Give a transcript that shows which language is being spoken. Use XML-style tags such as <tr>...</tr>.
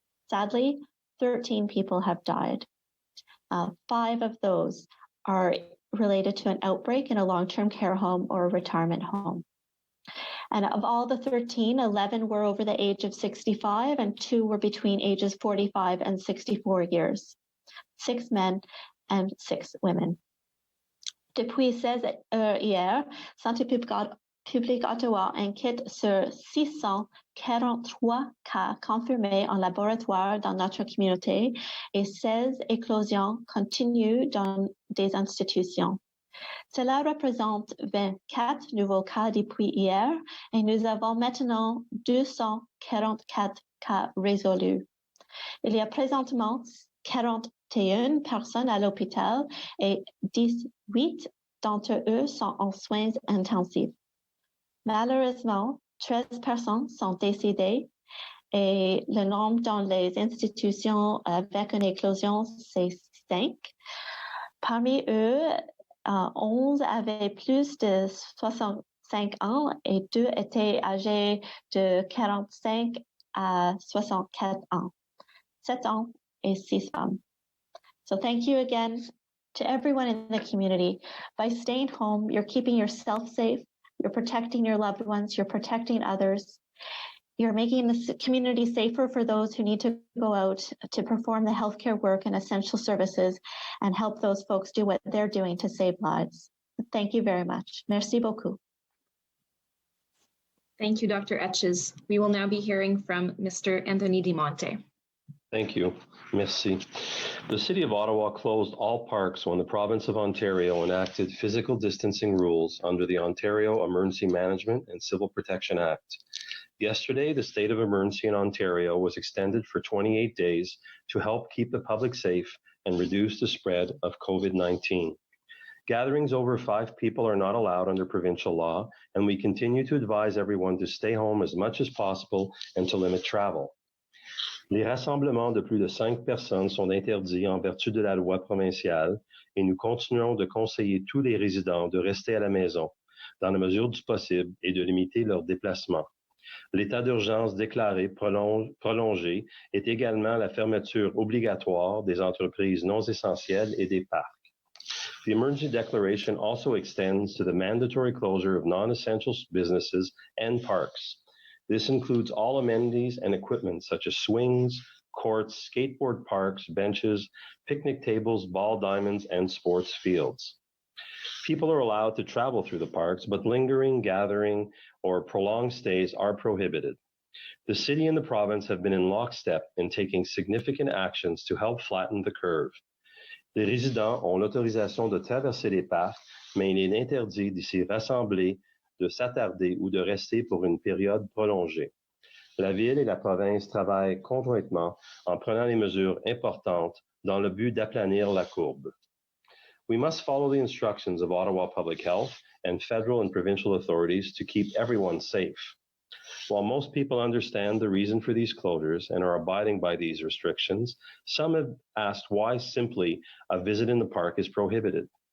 <en>Sadly, 13 people have died. 5 of those are related to an outbreak in a long-term care home or a retirement home. And of all the 13, 11 were over the age of 65, and 2 were between ages 45 and 64 years. 6 men and 6 women.</en> <fr>Depuis 16 heures hier, Santé publique Ottawa enquête sur 643 cas confirmés en laboratoire dans notre communauté et 16 éclosions continuent dans des institutions. Cela représente 24 nouveaux cas depuis hier et nous avons maintenant 244 cas résolus. Il y a présentement 41 personnes à l'hôpital et 18 d'entre eux sont en soins intensifs. Malheureusement, 13 personnes sont décédées et le nombre dans les institutions avec une éclosion, c'est 5. Parmi eux, 11 avaient plus de 65 ans et 2 étaient âgés de 45 à 64 ans. 7 hommes et 6 femmes.</fr> <en>So thank you again to everyone in the community. By staying home, you're keeping yourself safe, you're protecting your loved ones, you're protecting others. You're making the community safer for those who need to go out to perform the healthcare work and essential services and help those folks do what they're doing to save lives. Thank you very much.</en> <fr>Merci beaucoup.</fr> <en>Thank you, Dr. Etches. We will now be hearing from Mr. Anthony DiMonte. Thank you. Merci. The City of Ottawa closed all parks when the province of Ontario enacted physical distancing rules under the Ontario Emergency Management and Civil Protection Act. Yesterday, the state of emergency in Ontario was extended for 28 days to help keep the public safe and reduce the spread of COVID-19. Gatherings over 5 people are not allowed under provincial law, and we continue to advise everyone to stay home as much as possible and to limit travel.</en> <fr>Les rassemblements de plus de 5 personnes sont interdits en vertu de la loi provinciale et nous continuons de conseiller tous les résidents de rester à la maison dans la mesure du possible et de limiter leurs déplacements. L'état d'urgence déclaré prolongé est également la fermeture obligatoire des entreprises non essentielles et des parcs.</fr> <en>The emergency declaration also extends to the mandatory closure of non-essential businesses and parks. This includes all amenities and equipment such as swings, courts, skateboard parks, benches, picnic tables, ball diamonds, and sports fields. People are allowed to travel through the parks, but lingering, gathering, or prolonged stays are prohibited. The city and the province have been in lockstep in taking significant actions to help flatten the curve.</en> <fr>Les résidents ont l'autorisation de traverser les parcs, mais il est interdit de s'y rassembler, de s'attarder ou de rester pour une période prolongée. La ville et la province travaillent conjointement en prenant des mesures importantes dans le but d'aplanir la courbe.</fr> <en>We must follow the instructions of Ottawa Public Health and federal and provincial authorities to keep everyone safe. While most people understand the reason for these closures and are abiding by these restrictions, some have asked why simply a visit in the park is prohibited.</en>